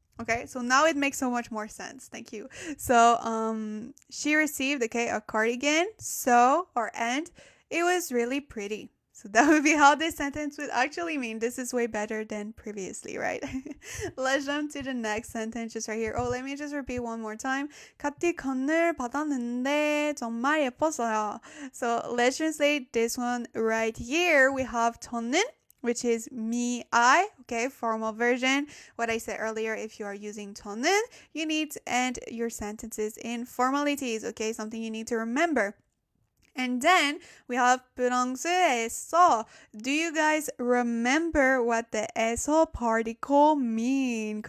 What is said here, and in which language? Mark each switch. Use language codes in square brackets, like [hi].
[en] Okay, so now it makes so much more sense. Thank you. So she received, okay, a cardigan, so or and it was really pretty. So that would be how this sentence would actually mean. This is way better than previously, right? Let's jump to the next sentence just right here. Oh, let me just repeat one more time. [ko] 카티건을 받았는데 정말 예뻤어요. [en] So let's translate this one right here. We have 저는, which is me, I, okay, formal version. What I said earlier, if you are using 저는, you need to end your sentences in formalities, okay, something you need to remember. And then we have 프랑스에서. Do you guys remember what the 에서 particle mean?